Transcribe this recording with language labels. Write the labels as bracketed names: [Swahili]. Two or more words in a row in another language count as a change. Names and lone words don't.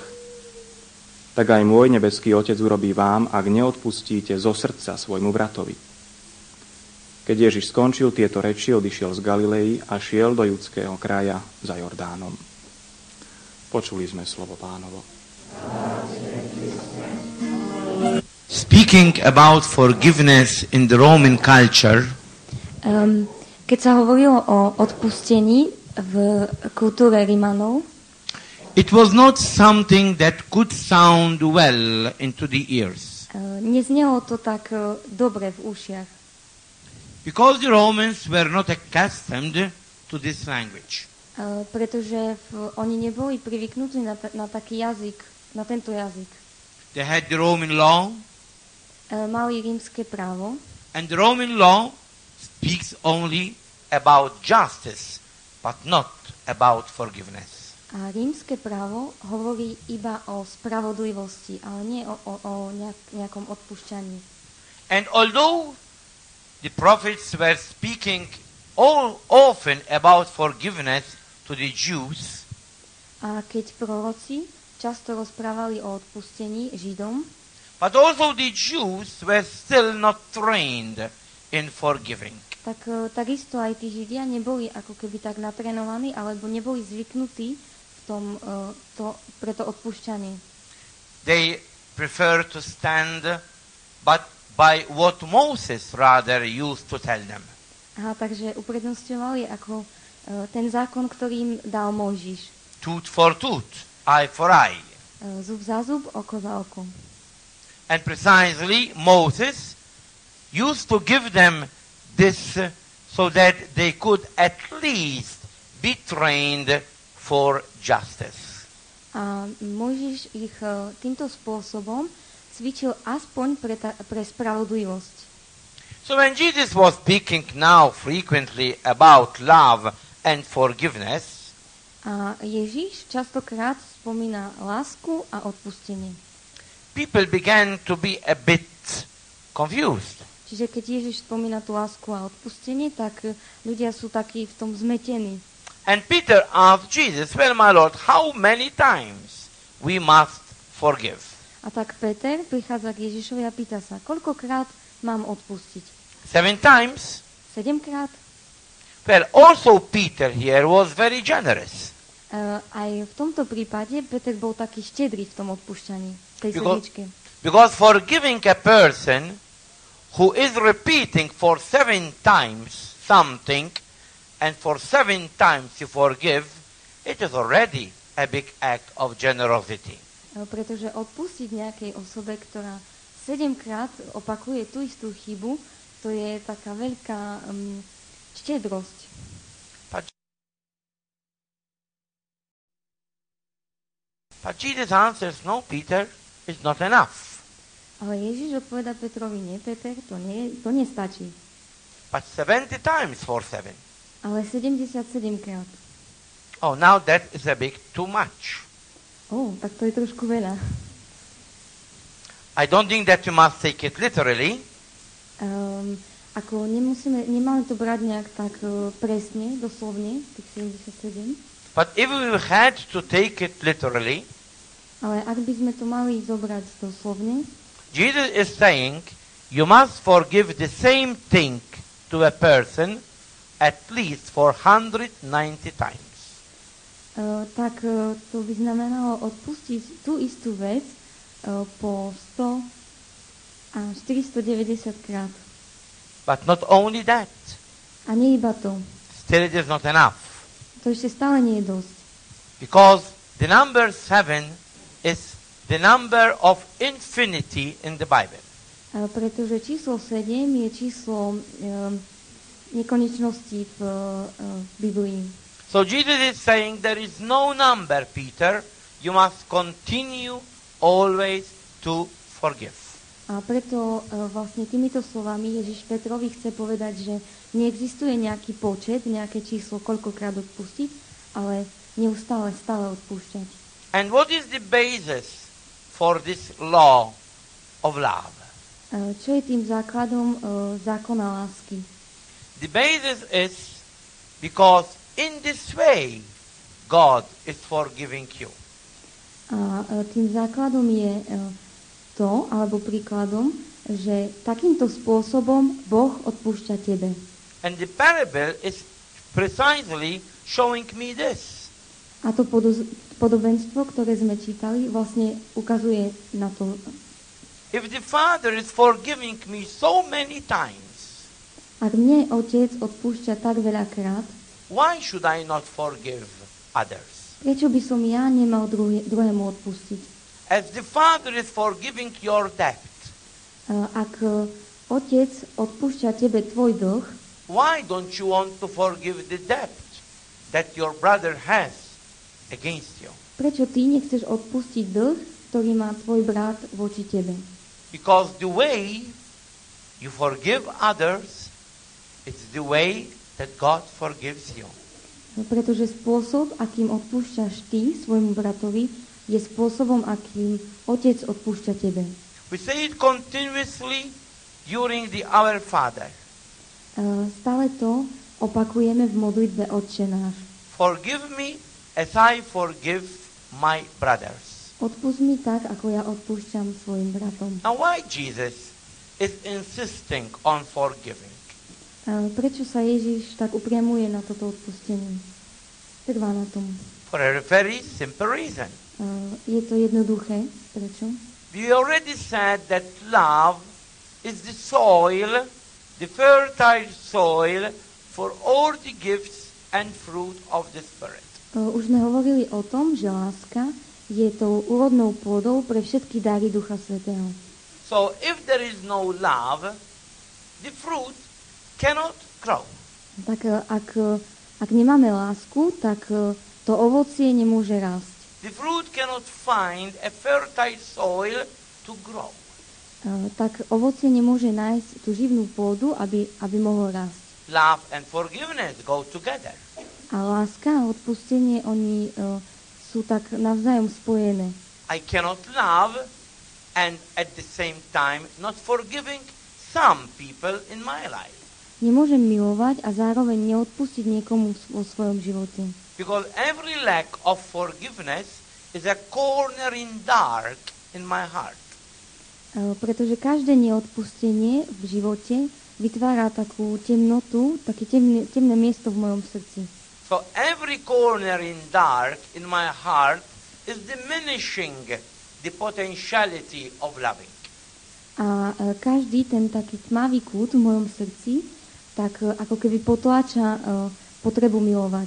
[Slovak] Tak aj môj nebeský Otec urobí vám, ak neodpustíte zo srdca svojmu bratovi. Keď Ježiš skončil tieto reči, odišiel z Galilei a šiel do judského kraja za Jordánom. Počuli sme slovo Pánovo. [English] Speaking about forgiveness in the Roman culture, [Slovak] keď sa hovorilo o odpustení v kultúre Rimanov, [English] it was not something that could sound well into the ears. [Slovak] neznelo to tak dobre v ušiach. [English] Because the Romans were not accustomed to this language. [Slovak] Pretože oni neboli privyknutí na taký jazyk, na tento jazyk. [English] They had the Roman law, [Slovak] Mali rímske právo [English] and the Roman law speaks only about justice, but not about forgiveness. [Slovak] a rímske právo hovorí iba o spravodlivosti, ale nie o nejakom odpúšťaní. [English] And although the prophets were speaking often about forgiveness to the Jews, [Slovak] A keď proroci často rozprávali o odpustení Židom, [English] but also the Jews were still not trained in forgiving. [Slovak] tak takisto aj tí Židia neboli ako keby tak natrenovaní, alebo neboli zvyknutí v tom, pre to odpúšťanie. [English] They prefer to stand but by what Moses rather used to tell them. [Slovak] Takže uprednostňovali ako ten zákon, ktorý im dal Mojžiš. [English] Tooth for tooth, eye for eye. [Slovak] Zub za zub, oko za oko. [English] And precisely Moses used to give them this so that they could at least be trained for justice. [Slovak] A Mojžiš ich týmto spôsobom cvičil aspoň pre spravodlivosť. [English] So when Jesus was speaking now frequently about love and forgiveness, [Slovak] A Ježiš častokrát spomína lásku a odpustenie. [English] people began to be a bit confused. [Slovak] Čiže keď Ježiš spomína tú lásku a odpustenie, tak ľudia sú takí v tom zmetení. [English] And Peter asked Jesus, well, my Lord, how many times we must forgive? [Slovak] A tak Peter prichádza k Ježišovi a pýta sa, koľkokrát mám odpustiť? [English] 7 times? [Slovak] 7-krát? [English] Well, also Peter here was very generous. [Slovak] Aj v tomto prípade Peter bol taký štedrý v tom odpúšťaní, v tej [English] Because- [Slovak] sedmičke. [English] Because forgiving a person who is repeating for 7 times something, and for 7 times you forgive, it is already a big act of generosity. [Slovak] Pretože odpustiť nejakej osobe, ktorá 7-krát opakuje tú istú chybu, to je taká veľká štedrosť. [English] But Jesus answers, no, Peter, it's not enough. [Slovak] Ale Ježiš odpoveda Petrovi, nie Peter, to nestačí. [English] But 70 times for 7. [Slovak] Ale 77 krát. [English] Oh, now that is a bit too much. [Slovak] Tak to je trošku veľa. [English] I don't think that you must take it literally, [Slovak] Ako nemáme to brať nejak tak presne, doslovne, tých 77. [English] but if we had to take it literally, [Slovak] Ale ak by sme to mali zobrať doslovne, [English] Jesus is saying you must forgive the same thing to a person at least for 190 times. [Slovak] tak to by znamenalo odpustiť tú istú vec po 100 a 490 krát. [English] But not only that, [Slovak] A nie iba to. [English] still it is not enough. [Slovak] To ešte stále nie je dosť. [English] Because the number 7 is the number of infinity in the Bible. [Slovak] Pretože číslo 7 je číslo nekonečnosti v Biblii. [English] So Jesus is saying there is no number, Peter. You must continue always to forgive. [Slovak] A preto vlastne týmito slovami Ježiš Petrovi chce povedať, že neexistuje nejaký počet, nejaké číslo, koľkokrát odpustiť, ale neustále, stále odpúšťať. [English] And what is the basis for this law of love? [Slovak] Čo je tým základom zákona lásky? [English] The basis is because in this way God is forgiving you. [Slovak] A tým základom je to, alebo príkladom, že takýmto spôsobom Boh odpúšťa tebe. [English] And the parable is precisely showing me this. [Slovak] A to podobenstvo, ktoré sme čítali, vlastne ukazuje na to. [English] If the Father is forgiving me so many times, [Slovak] Ak mne Otec odpúšťa tak veľakrát, [English] why should I not forgive others? [Slovak] prečo by som ja nemal druhému odpustiť? [English] As the Father is forgiving your debt, [Slovak] Ak Otec odpúšťa tebe tvoj dlh, [English] why don't you want to forgive the debt that your brother has against you? [Slovak] prečo ty nechceš odpustiť dlh, ktorý má tvoj brat voči tebe? [English] Because the way you forgive others, it's the way that God forgives you. [Slovak] Pretože spôsob, akým odpúšťaš ty svojmu bratovi, je spôsobom, akým Otec odpúšťa tebe. [English] We say it continuously during the Our Father. [Slovak] Stále to opakujeme v modlitbe Otče náš. [English] Forgive me as I forgive my brothers. [Slovak] Odpusť mi tak, ako ja odpúšťam svojim bratom. [English] Now why Jesus is insisting on forgiving? [Slovak] Prečo sa Ježiš tak upriamuje na toto odpustenie? Trvá na tom. [English] For a very simple reason. [Slovak] Je to jednoduché. Prečo? [English] We already said that love is the soil, the fertile soil for all the gifts and fruit of the Spirit. [Slovak] Už sme hovorili o tom, že láska je tou úrodnou pôdou pre všetky dary Ducha Svätého. [English] So if there is no love, the fruit cannot grow. [Slovak] Tak ak nemáme lásku, tak to ovocie nemôže rásť. [English] The fruit cannot find a fertile soil to grow. [Slovak] tak ovocie nemôže nájsť tú živnú pôdu, aby mohlo rásť. [English] Love and forgiveness go together. [Slovak] A láska a odpustenie, oni sú tak navzájom spojené. [English] I cannot love and at the same time not forgiving some people in my life. [Slovak] Nemôžem milovať a zároveň neodpustiť niekomu vo svojom živote. [English] Because every lack of forgiveness is a corner in dark in my heart. [Slovak] Pretože každé neodpustenie v živote vytvára takú temnotu, také temné miesto v mojom srdci. [English] So every corner in dark in my heart is diminishing the potentiality of loving. [Slovak] A každý ten taký tmavý kút v mojom srdci, tak ako keby potláča potrebu milovať.